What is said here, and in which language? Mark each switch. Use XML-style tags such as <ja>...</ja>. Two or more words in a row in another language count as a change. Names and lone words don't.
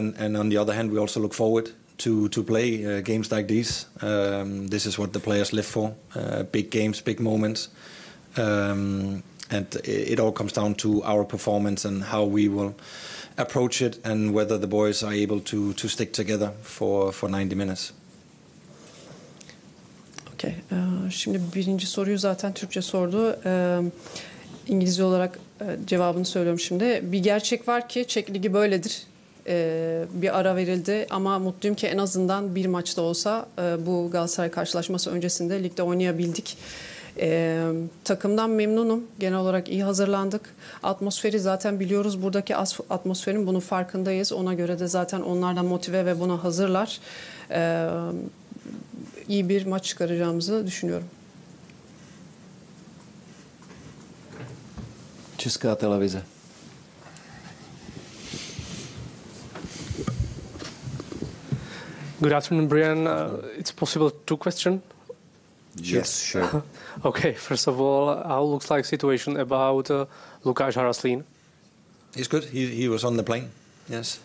<en>And on the other hand, we also look forward to play games like these. This is what the players live for: big games, big moments, and it all comes down to our performance and how we will approach it, and whether the boys are able to stick together for 90 minutes. Okay.</en> <tr>Şimdi birinci soruyu zaten Türkçe sordu. İngilizce olarak cevabını söylüyorum şimdi. Bir gerçek var ki Çek Ligi böyledir. Bir ara verildi ama mutluyum ki en azından bir maçta olsa bu Galatasaray karşılaşması öncesinde ligde oynayabildik. Takımdan memnunum. Genel olarak iyi hazırlandık. Atmosferi zaten biliyoruz. Buradaki atmosferin bunun farkındayız. Ona göre de zaten onlardan motive ve buna hazırlar. İyi bir maç çıkaracağımızı düşünüyorum.</tr> <cs>Česká televize.</cs> <en>Good afternoon, Brian. It's possible two questions? Yes, sure. Okay, first of all, how looks like situation about Lukáš Haraslín? He's good. He was on the plane. Yes.</en>